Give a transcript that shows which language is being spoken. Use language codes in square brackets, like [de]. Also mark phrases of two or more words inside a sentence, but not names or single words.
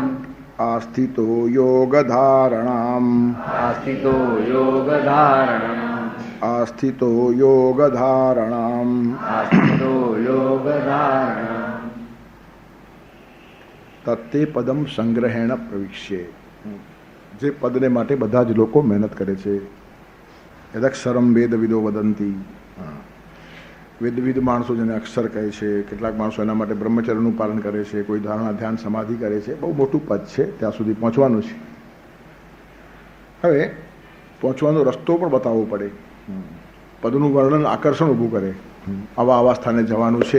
[sa] आस्थितो योगधारणाम् आस्थितो योगधारणम् आस्थितो योगधारणाम् आस्थितो योगधारणम् तत्ते पदम संग्रहेण प्रविश्ये [gu] જે પદને માટે બધા જ લોકો મહેનત કરે છે [sa] યદક્ષરમ વેદવિદો વદંતી [gu] વેદવિદ માણસો જેને અક્ષર કહે છે કેટલાક માણસો એના માટે બ્રહ્મચર્યનું પાલન કરે છે કોઈ ધારણા ધ્યાન સમાધિ કરે છે બહુ મોટું પદ છે ત્યાં સુધી પહોંચવાનું છે હવે પહોંચવાનો રસ્તો પણ બતાવવો પડે પદનું વર્ણન આકર્ષણ ઊભું કરે આવા સ્થાને જવાનું છે